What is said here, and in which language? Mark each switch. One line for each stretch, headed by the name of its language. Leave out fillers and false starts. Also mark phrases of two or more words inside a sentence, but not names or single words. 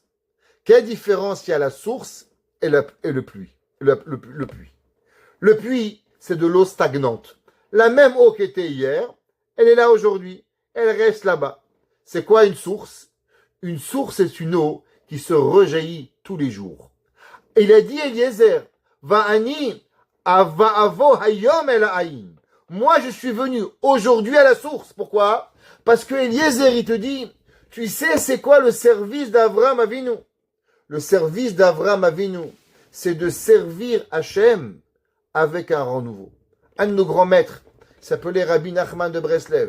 French: Quelle différence il y a la source et le puits? Le puits. Le puits, c'est de l'eau stagnante. La même eau qui était hier, elle est là aujourd'hui. Elle reste là-bas. C'est quoi une source? Une source, c'est une eau qui se rejaillit tous les jours. Et il a dit Eliezer,
Hebrew: ואני אבוא היום אל העין.
French: Moi, je suis venu aujourd'hui à la source. Pourquoi? Parce que Eliezer, il te dit, tu sais, c'est quoi le service d'Avraham Avinu? Le service d'Avraham Avinu, c'est de servir Hachem avec un rang nouveau. Un de nos grands maîtres s'appelait Rabbi Nachman de Breslev.